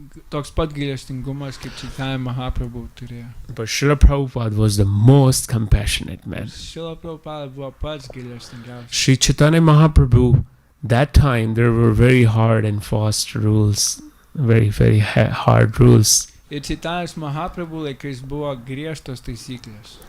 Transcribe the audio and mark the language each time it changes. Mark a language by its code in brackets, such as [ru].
[lt] Toks pat gailestingumas kaip Čaitanija Mahaprabhu turėjo. [en] But Srila Prabhupada was the most compassionate man. [lt] Srila Prabhupada buvo pats gailestingiausias. [en] Sri Chaitanya Mahaprabhu, that time there were very hard and fast rules, very hard rules. [lt] Ir Čaitanijos Mahaprabhu laikais buvo griežtos taisyklės.